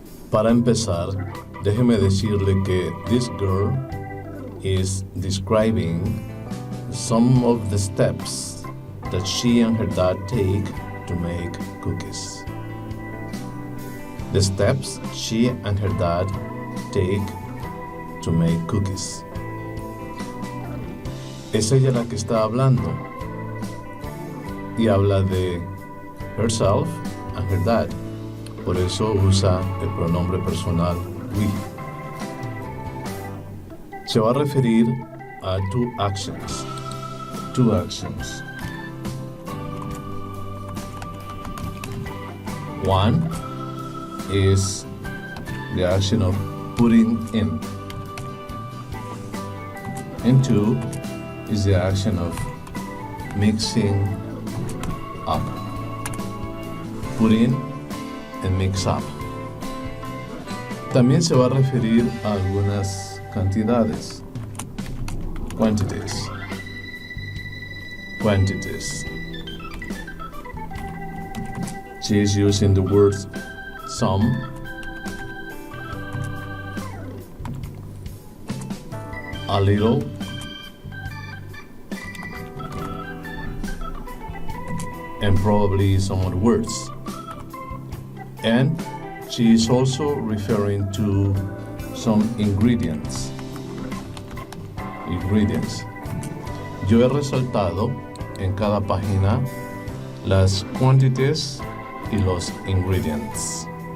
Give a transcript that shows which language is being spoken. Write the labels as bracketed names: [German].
[Spanish] Para empezar, déjeme decirle que [English] this girl is describing some of the steps that she and her dad take to make cookies. The steps she and her dad take to make cookies. [Spanish] Es ella la que está hablando y habla de [English] herself and her dad. [Spanish] Por eso usa el pronombre personal we. Se va a referir a [English] two actions. Two actions. One is the action of putting in. And two is the action of mixing up. Put in and mix up. [Spanish] También se va a referir a algunas cantidades. [English] Quantities. Quantities. She is using the words some, a little, and probably some other words. And she is also referring to some ingredients. Ingredients. [Spanish] Yo he resaltado en cada página las quantities y los ingredients.